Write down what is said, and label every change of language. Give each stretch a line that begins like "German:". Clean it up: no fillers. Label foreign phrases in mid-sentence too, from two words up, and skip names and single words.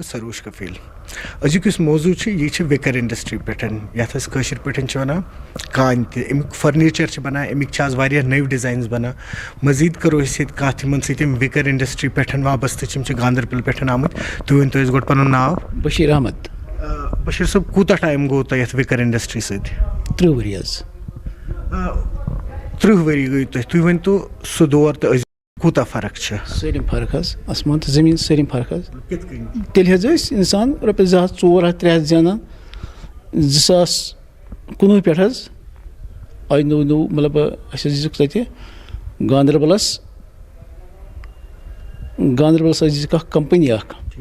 Kashmiri: سروش کفیل ازیک اس موضوع یہ
English: wicker industry
Kashmiri: پہ یت قشر پہ ونان کان امیک فرنیچر بنان امیک واریاہ نو ڈیزائنز بنان مزید کرو اس کت یم
English: wicker industry
Kashmiri: پہ وابستہ گاندربل پہ آمت تھی ورنتو اس گۄڈٕ پنن ناو بشیر احمد بشیر صٲب کوٗتاہ ٹایم گوٚو تۄہہِ یتھ
English: wicker industry
Kashmiri: سۭتۍ 30 ؤری حظ 30 ؤری گٔے تُہۍ ؤنۍتو سُہ دور تہٕ أزیُک کوٗتاہ فرق چھِ سٲلِم فرق حظ آسمان تہٕ زٔمیٖن سٲلِم فرق حظ تیٚلہِ حظ ٲسۍ اِنسان رۄپیَس 2 ہَتھ 4 ہَتھ 3 ہَتھ زینان 2019 پٮ۪ٹھ حظ آیہِ نوٚو مطلب اَسہِ حظ دِژٕکھ تَتہِ گاندربلس حظ دِژٕکھ اکھ کمپٔنی اکھ